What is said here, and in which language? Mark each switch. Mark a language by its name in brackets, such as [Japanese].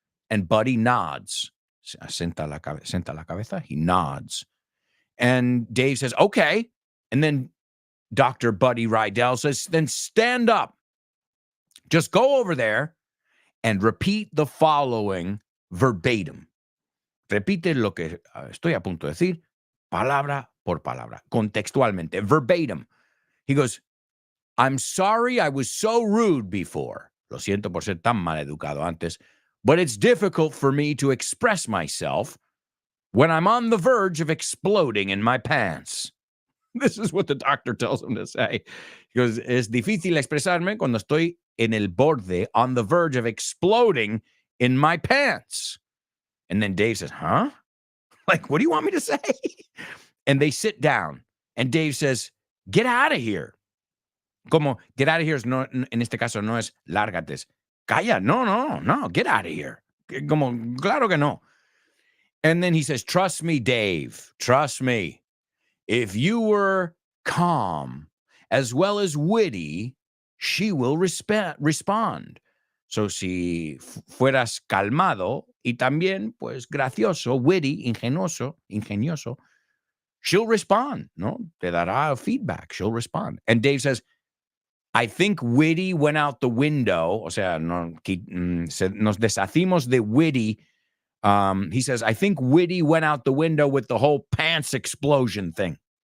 [English] And Buddy nods. [Spanish] Senta la cabeza. [English] He nods. And Dave says, okay. And then Dr. Buddy Rydell says, then stand up. Just go over there and repeat the following verbatim. [Spanish] Repite lo que estoy a punto de decir, palabra por palabra, contextualmente, verbatim. [English] He goes, I'm sorry I was so rude before. [Spanish] Lo siento por ser tan maleducado antes. [English] But it's difficult for me to express myself when I'm on the verge of exploding in my pants. This is what the doctor tells him to say. He goes, [Spanish] es difícil expresarme cuando estoy en el borde, [English] on the verge of exploding in my pants. And then Dave says, huh? Like, what do you want me to say? And they sit down. And Dave says, get out of here. [Spanish] Como, [English] get out of here, [Spanish] no, en este caso no es lárgate. Calla, no, get out of here. Como, claro que no. [English] And then he says, trust me, Dave, trust me. If you were calm as well as witty, she will respond. [Spanish] So si fueras calmado y también, pues, gracioso, witty, ingenioso, [English] she'll respond, [Spanish] no? Te dará feedback, [English] she'll respond. And Dave says, I think witty went out the window. [Spanish] O sea, nos deshacimos de witty. [English] He says, I think witty went out the window with the whole pants explosion thing.